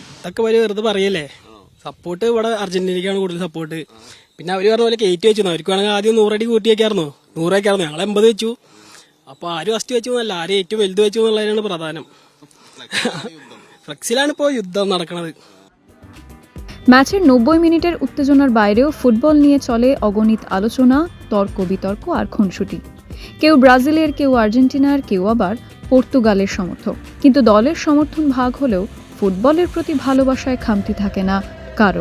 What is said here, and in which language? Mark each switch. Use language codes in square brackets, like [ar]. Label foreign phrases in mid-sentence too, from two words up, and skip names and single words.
[ml] അതൊക്കെ വരെ വെറുതെ പറയല്ലേ. സപ്പോർട്ട് ഇവിടെ അർജന്റീനയ്ക്കാണ് കൂടുതൽ സപ്പോർട്ട്. പിന്നെ അവര് പറഞ്ഞ പോലെ കയറ്റി വെച്ചു. അവർക്ക് വേണമെങ്കിൽ ആദ്യം 100 അടി കൂട്ടി വെക്കായിരുന്നു. 100 വെക്കായിരുന്നു. ഞങ്ങൾ 80 വെച്ചു. അപ്പൊ ആരും ഫസ്റ്റ് വെച്ചു എന്നല്ല, ആരും ഏറ്റവും വലുത് വെച്ചു എന്നുള്ളതിനാണ് പ്രധാനം. ഫ്ലെക്സിലാണ് ഇപ്പോൾ യുദ്ധം നടക്കുന്നത്। [bn] ম্যাচের 90 মিনিটের উত্তেজনার বাইরেও ফুটবল নিয়ে চলে অগণিত আলোচনা, তর্ক বিতর্ক আর খুনসুটি। কেউ ব্রাজিলের, কেউ আর্জেন্টিনার, কেউ আবার পর্তুগালের সমর্থক। কিন্তু দলের সমর্থন ভাগ হলেও ফুটবলের প্রতি ভালোবাসায় খামতি থাকে না কারো।